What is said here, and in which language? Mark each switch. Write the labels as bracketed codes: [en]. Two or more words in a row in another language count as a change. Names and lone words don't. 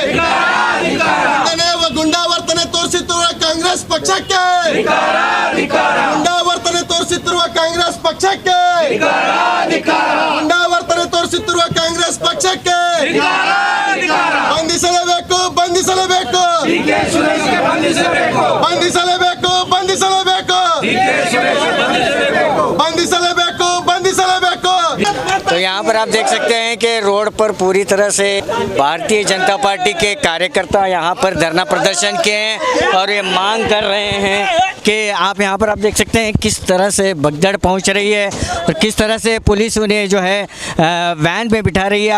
[kn] ಗುಂಡಾವರ್ತನೆ ತೋರಿಸುತ್ತಿರುವ ಕಾಂಗ್ರೆಸ್ ಪಕ್ಷಕ್ಕೆ, ಗುಂಡಾವರ್ತನೆ ತೋರಿಸುತ್ತಿರುವ ಕಾಂಗ್ರೆಸ್ ಪಕ್ಷಕ್ಕೆ, ಗುಂಡಾವರ್ತನೆ ತೋರಿಸುತ್ತಿರುವ ಕಾಂಗ್ರೆಸ್ ಪಕ್ಷಕ್ಕೆ ಬಂಧಿಸಲೇಬೇಕು, ಬಂಧಿಸಲೇಬೇಕು, ಬಂಧಿಸಲೇಬೇಕು, ಬಂಧಿಸಲೇಬೇಕು, ಬಂಧಿಸಲೇಬೇಕು, ಬಂಧಿಸಲೇಬೇಕು. [hi] तो यहाँ पर आप देख सकते हैं कि रोड पर पूरी तरह से भारतीय जनता पार्टी के कार्यकर्ता यहाँ पर धरना प्रदर्शन किए हैं और ये मांग कर रहे हैं कि आप यहाँ पर आप देख सकते हैं किस तरह से भगदड़ पहुँच रही है और किस तरह से पुलिस उन्हें जो है वैन में बिठा रही है।